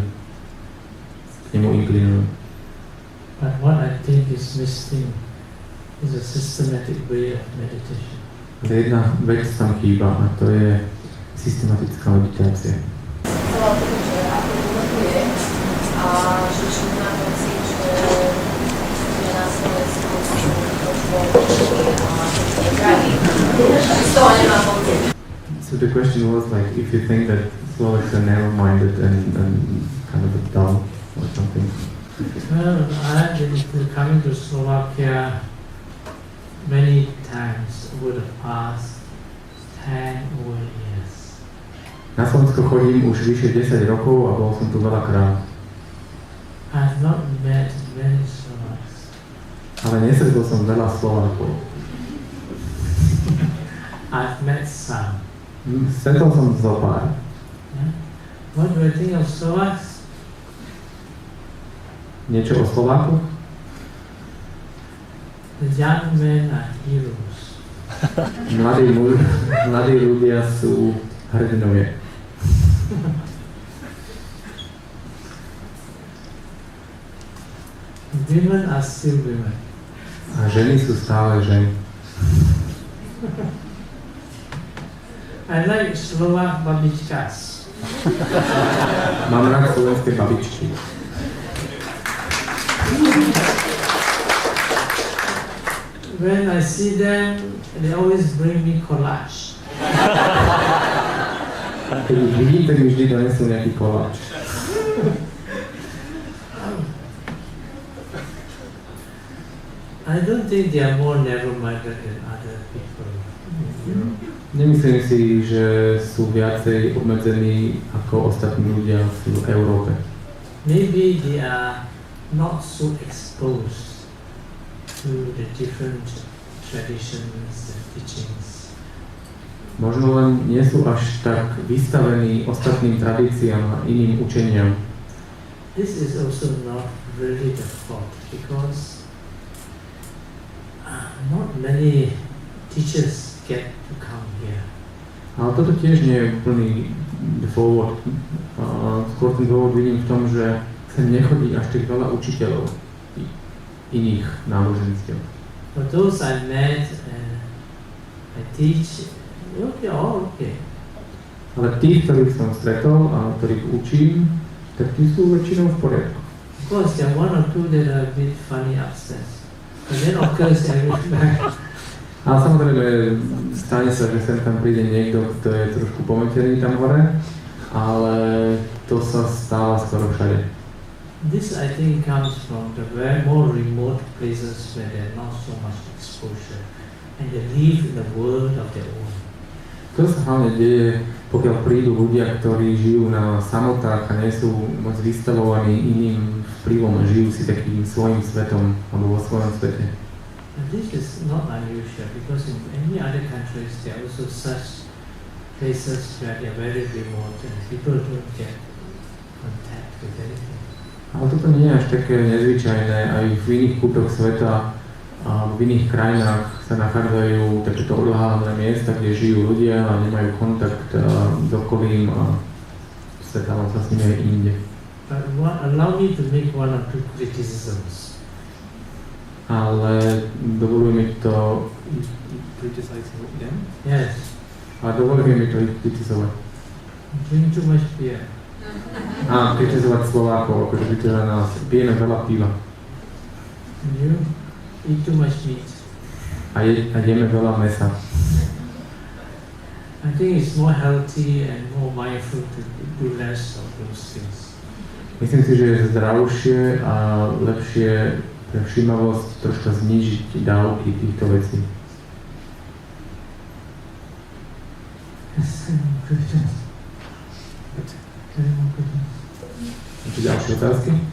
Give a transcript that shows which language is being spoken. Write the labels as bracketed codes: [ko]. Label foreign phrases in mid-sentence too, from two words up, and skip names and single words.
[sk] K nemu inklinujú. [en] But what I think is missing is a systematic way of meditation. [sk] Jedna vec tam chýba a to je systematická meditácia. Chcela povedať, že ako to je a že či má pocit, že na Slovensku sú z toho nemá pocit. [en] So the question was like, if you think that Slovaks are narrow-minded and kind of dumb or something. Well, I have been coming to Slovakia many times over the past 10 over years. [sk] Na Slovensko chodím už vyše 10 rokov a bol som tu veľakrát. [en] I have not met many Slovaks. [sk] Ale nestretol som veľa Slovákov. [en] I've met some. [sk] Stretol som zo pár. [en] Yeah? What do I think of Slovaks? [sk] Niečo o Slovákoch? [en] The young men are heroes. [sk] Mladí ľudia sú hrdinovia. [en] Women are still women. [sk] A ženy sú stále ženy. [en] I like Slovak babičkas. [sk] Mám rád slovenské babičky. [en] When I see them, they always bring me collage. [sk] Keď ich vidím, tak mi vždy donesú nejaký koláč. [en] I don't think they are more narrow-minded than other people. [sk] Nemyslím si, že sú viacej obmedzení ako ostatní ľudia v Európe. [en] Maybe they are not so exposed to the different traditions and teachings. [sk] Možno len nie sú až tak vystavení ostatným tradíciám a iným učeniam. [en] This is also not really the fault because not many teachers get to come here. [sk] Ale toto tiež nie je úplný dôvod. Skôr ten dôvod vidím v tom, že sem nechodí až tak veľa učiteľov iných náboženstiev. [en] For those I met, I teach, okay, all okay. [sk] Ale tých, ktorých som stretol a ktorých učím, tak tí sú väčšinou v poriadku. [en] Of course, there are one or two that are a bit funny upstairs. And then of course everywhere. [sk] Ale samozrejme, stane sa, že sem tam príde niekto, kto je trošku pometený tam hore, ale to sa stáva skoro všade. [en] This I think comes from the very more remote places where there are not so much exposure and they live in the world of their own. [sk] To sa hlavne deje, pokiaľ prídu ľudia, ktorí žijú na samotách a nie sú moc vystavovaní iným vplyvom a žijú si takým svojím svetom alebo vo svojom svete. [en] And this is not unusual because in many other countries there are also such places where they are very remote and people don't get contact with anything. [sk] Ale toto nie je až také nezvyčajné, aj v iných kútoch sveta a v iných krajinách sa nachádzajú takéto odľahlé miesta, kde žijú ľudia a nemajú kontakt s okolím a stretávam sa s nimi aj inde. [en] But allow me to make one or two criticisms. [sk] Ale dovoluje mi to... [en] Yes. [sk] A dovoluje mi to ich kritizovať. [en] Drink too much beer. [sk] A kritizovať Slovákov, akože by teda nás pijeme veľa piva. [en] And you eat too much meat. [sk] A jeme veľa mesa. [en] I think it's more healthy and more mindful to do less of those things. [sk] Myslím si, že je zdravšie a lepšie pre všímavosť troška znížiť dávky týchto vecí. Ešte ďalšie otázky?